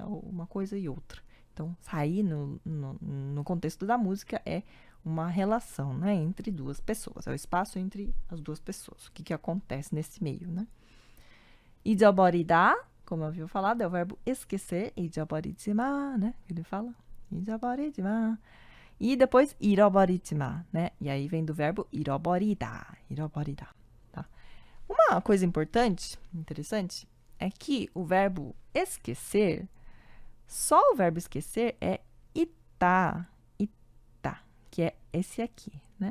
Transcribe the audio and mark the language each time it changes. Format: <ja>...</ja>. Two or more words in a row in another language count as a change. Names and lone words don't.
<pt>Uma coisa e outra. Então, sair no contexto da música é uma relação, né? Entre duas pessoas. É o espaço entre as duas pessoas. O que acontece nesse meio, né? 잊어버리다, como eu havia falado, é o verbo esquecer.</pt> <ko>잊어버리지 마,</ko> <pt>né? Ele fala.</pt> <ko>잊어버리지 마.</ko> <pt>E depois 잃어버리지마, né? E aí vem do verbo</pt> <ko>잃어버리다, 잃어버리다,</ko> <pt>tá? Uma coisa importante, interessante, é que o verbo esquecer, só o verbo esquecer é itá, itá, que é esse aqui, né?</pt>